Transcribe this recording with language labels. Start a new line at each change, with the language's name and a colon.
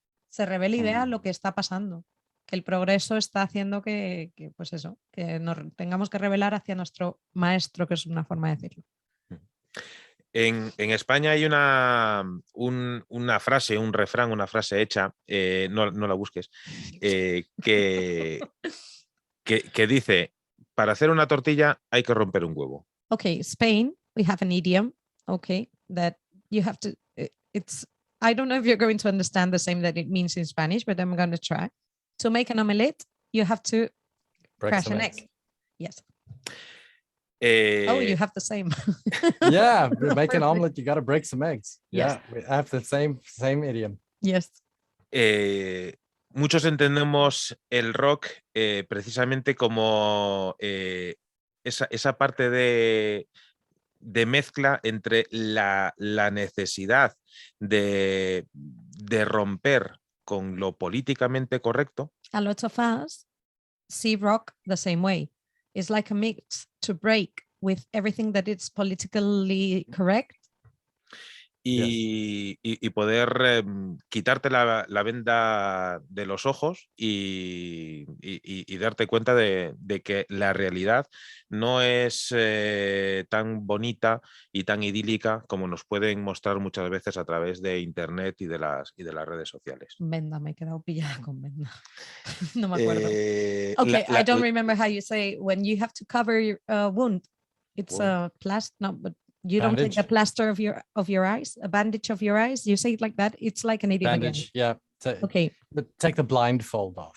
Spanish: Se revele y vea lo que está pasando. Que el progreso está haciendo que pues eso, que nos tengamos que revelar hacia nuestro maestro, que es una forma de decirlo. En España hay una frase, un refrán, una frase hecha, no la busques, que dice: para hacer una tortilla hay que romper un huevo.
English: Okay, Spain, we have an idiom, okay, that you have to, I don't know if you're going to understand the same that it means in Spanish, but I'm going to try. To make an omelette, you have to crash an egg. Yes. You have the same. Yeah, to make an omelet, you got to break some eggs. Yes. Yeah, I have the same idiom. Yes.
Spanish: Muchos entendemos el rock precisamente como esa parte de mezcla entre la necesidad de romper con lo políticamente correcto.
English: A lot of us see rock the same way. It's like a mix to break with everything that is politically correct.
Spanish: Y poder quitarte la venda de los ojos y darte cuenta de que la realidad no es tan bonita y tan idílica como nos pueden mostrar muchas veces a través de internet y de las redes sociales. Venda, me he quedado pillada con venda. No me acuerdo.
English: Okay, I don't remember how you say when you have to cover your wound. It's a plaster, no, but you bandage. Don't take the plaster of your eyes, a bandage of your eyes. You say it like that. It's like an idiom. Bandage, again. Yeah. Okay. But take the blindfold off.